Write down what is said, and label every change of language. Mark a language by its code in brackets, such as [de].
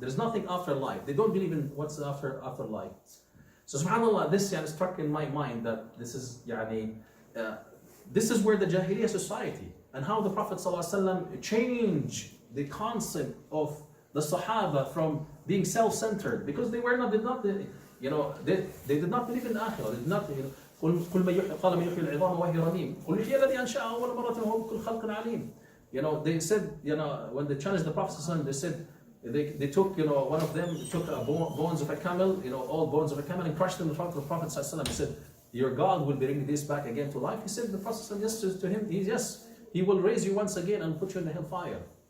[en] There's nothing after life. They don't believe in what's after life. So subhanAllah, this struck in my mind that this is where the Jahiliyyah society and how the Prophet ﷺ changed the concept of the Sahaba from being self-centered, because they did not believe in Akhirah. They did not. [ar] قال من يحيي العظام وهي رميم قل يحيي الذي أنشأها أول مرة وهو بكل خلق عليم. [en] They said, when they challenged the Prophet, they said they took, one of them took bones of a camel, all bones of a camel, and crushed them in front of the Prophet. He said, your God will bring this back again to life. He said, the Prophet yes to him, yes, he will raise you once again and put you in the hellfire.